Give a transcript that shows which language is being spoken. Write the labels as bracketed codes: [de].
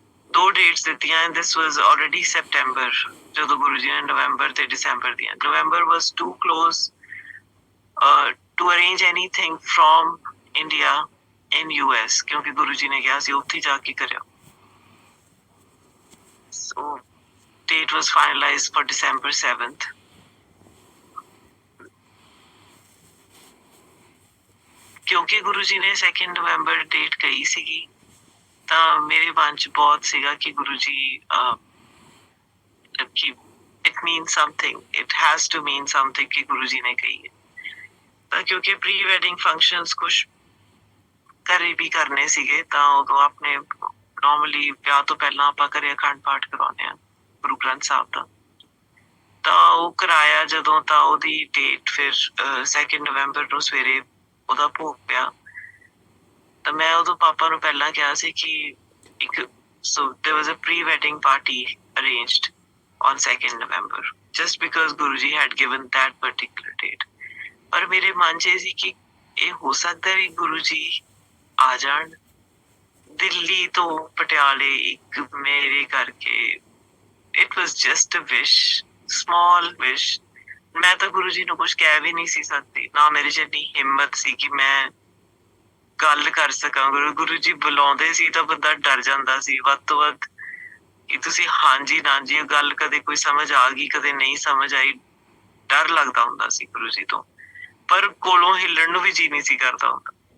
[pa] 2 dates ਦਿੱਤੀਆਂ [en] and this was already September, [pa] ਜਦੋਂ ਗੁਰੂ ਜੀ ਨੇ ਨਵੰਬਰ ਤੇ ਦਸੰਬਰ ਦੀਆਂ। [en] November was too close to arrange anything from India in US, [pa] ਕਿਉਂਕਿ ਗੁਰੂ ਜੀ ਨੇ ਕਿਹਾ ਸੀ ਉੱਥੇ ਜਾ ਕੇ ਕਰਿਓ। [en] So date was finalized for December 7th. [pa] ਕਿਉਂਕਿ ਗੁਰੂ ਜੀ ਨੇ 2 ਨਵੰਬਰ ਡੇਟ ਕਹੀ ਸੀਗੀ, ਤਾਂ ਮੇਰੇ ਮਨ 'ਚ ਬਹੁਤ ਸੀਗਾ ਕਿ ਗੁਰੂ ਜੀ ਕਿ [en] it means something, it has to mean something [pa] ਕਿ ਗੁਰੂ ਜੀ ਨੇ ਕਹੀ ਹੈ। ਤਾਂ ਕਿਉਂਕਿ ਪ੍ਰੀ ਵੈਡਿੰਗ ਫੰਕਸ਼ਨਸ ਕੁਛ ਘਰੇ ਵੀ ਕਰਨੇ ਸੀਗੇ, ਤਾਂ ਉਦੋਂ ਆਪਣੇ ਨੋਰਮਲੀ ਵਿਆਹ ਤੋਂ ਪਹਿਲਾਂ ਆਪਾਂ ਘਰੇ ਅਖੰਡ ਪਾਠ ਕਰਵਾਉਂਦੇ ਹਾਂ ਗੁਰੂ ਗ੍ਰੰਥ ਸਾਹਿਬ ਦਾ। ਤਾਂ ਉਹ ਕਰਾਇਆ ਜਦੋਂ, ਤਾਂ ਉਹਦੀ ਡੇਟ ਫਿਰ 2 ਨਵੰਬਰ ਨੂੰ ਸਵੇਰੇ ਉਹਦਾ ਭੋਗ ਪਿਆ। ਤਾਂ ਮੈਂ ਉਦੋਂ ਪਾਪਾ ਨੂੰ ਪਹਿਲਾਂ ਕਿਹਾ ਸੀ ਕਿ ਇੱਕ [en] there was a pre-wedding party arranged on 2 November just because Guruji had given that particular date. [pa] ਪਰ ਮੇਰੇ ਮਨ 'ਚ ਇਹ ਸੀ ਕਿ ਇਹ ਹੋ ਸਕਦਾ ਵੀ ਗੁਰੂ ਜੀ ਆ ਜਾਣ ਦਿੱਲੀ ਤੋਂ ਪਟਿਆਲੇ ਇੱਕ ਮੇਰੇ ਕਰਕੇ। [en] It was just a wish, small wish. [pa] ਮੈਂ ਤਾਂ ਗੁਰੂ ਜੀ ਨੂੰ ਕੁਛ ਕਹਿ ਵੀ ਨਹੀਂ ਸੀ ਸਕਦੀ, ਨਾ ਮੇਰੇ 'ਚ ਇੰਨੀ ਹਿੰਮਤ ਸੀ ਕਿ ਮੈਂ ਗੱਲ ਕਰ ਸਕਾਂ। ਗੁਰੂ ਜੀ ਬੁਲਾਉਂਦੇ ਸੀ ਤਾਂ ਬੰਦਾ ਡਰ ਜਾਂਦਾ ਸੀ ਵੱਧ ਤੋਂ ਵੱਧ ਕਿ ਤੁਸੀਂ ਹਾਂਜੀ ਨਾ ਜੀ, ਗੱਲ ਕਦੇ ਕੋਈ ਸਮਝ ਆ ਗਈ, ਕਦੇ ਨਹੀਂ ਸਮਝ ਆਈ, ਡਰ ਲੱਗਦਾ ਹੁੰਦਾ ਸੀ ਗੁਰੂ ਜੀ ਤੋਂ, ਪਰ ਕੋਲੋਂ ਹਿੱਲਣ ਨੂੰ ਵੀ ਜੀ ਨਹੀਂ ਸੀ ਕਰਦਾ ਹੁੰਦਾ।